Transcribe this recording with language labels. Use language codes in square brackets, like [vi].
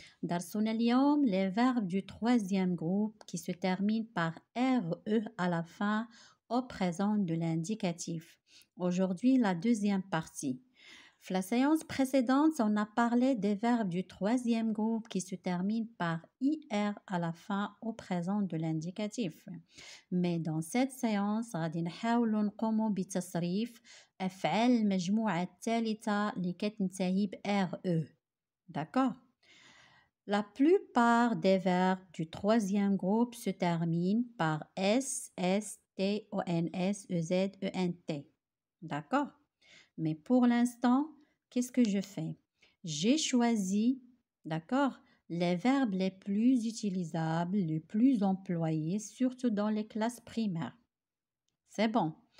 [ar] Darsoun al-yawm, [fr] les verbes du troisième groupe qui se terminent par RE à la fin au présent de l'indicatif. Aujourd'hui, la deuxième partie. La séance précédente, on a parlé des verbes du troisième groupe qui se terminent par IR à la fin au présent de l'indicatif. Mais dans cette séance [ar] غادي نحاولوا نقوموا بتصريف أفعال المجموعة الثالثة اللي كتنتهي ب RE. [fr] D'accord? La plupart des verbes du troisième groupe se terminent par S, S, T, O, N, S, E, Z, E, N, T. D'accord? Mais pour l'instant, qu'est-ce que je fais? J'ai choisi, d'accord, les verbes les plus utilisables, les plus employés, surtout dans les classes primaires. C'est bon.